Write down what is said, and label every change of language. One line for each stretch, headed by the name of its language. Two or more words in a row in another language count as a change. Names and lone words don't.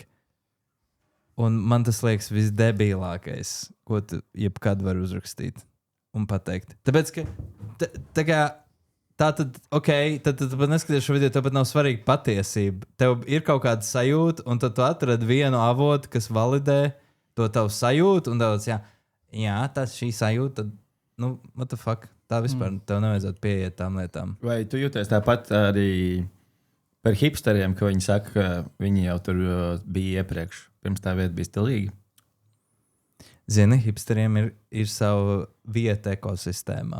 Latvian: Un man tas liekas visdebīlākais, ko tu jebkad vari uzrakstīt un pateikt. Tāpēc, ka tad pat neskaties šo video, tev pat nav svarīga patiesība. Tev ir kaut kāda sajūta, un tad tu atradi vienu avotu, kas validē to tavu sajūtu, un daudz, jā, tas šī sajūta, tad,
English: what the fuck,
Latvian: tā vispār tev nevajadzētu pieiet tām lietām. Vai tu jūties tāpat arī par hipsteriem, ka viņi saka, ka viņi jau tur bija iepriekš, pirms tā vieta bija stilīga? Zini, hipsteriem ir sava vieta ekosistēmā.